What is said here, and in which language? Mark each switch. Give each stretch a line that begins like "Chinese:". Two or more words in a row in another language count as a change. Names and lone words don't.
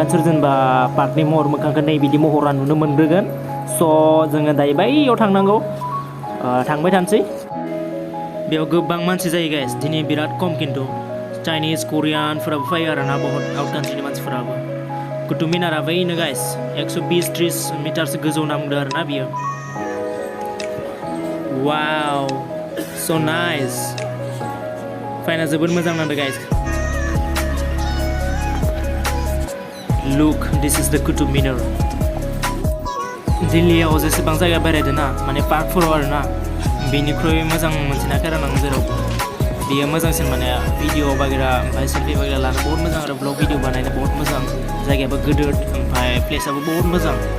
Bodo: सुरजेनबा पार्कनि महर मोखांखौ नै बिदि महरा नुनो मोनग्रोगोन जोङो दायो बैयाव थांनांगौ थांबाय थानोसै बेयाव गोबां मानसि जायो गाइस दिनै बिराद खम खिन्थु चाइनिज करियानफोराबो फैयो आरोना बहुत
English: out country
Bodo: मानसिफोराबो कुतुब मिनारा बैनो गाइस 120-30 मिटारसो गोजौ नांदों आरोना बियो वाव
English: So nice.
Bodo: Fine जोबोद मोजां नांदों guys.
English: Look, this is the Qutub Minar.
Bodo: दिल्लीयाव जेसेबां जायगा बेरायदों ना माने पार्कफोराव आरोना बेनिख्रुइ मोजां मोनसिनाखै आरो आं जेराव बेयो मोजांसिन माने भिडिअ बागेरा ओमफ्राय सेल्फि बागेरा लानो बहुत मोजां आरो
English: blog video
Bodo: बानायनो बहुत मोजां जायगायाबो गिदिर ओमफ्राय प्लेसआबो बहुत मोजां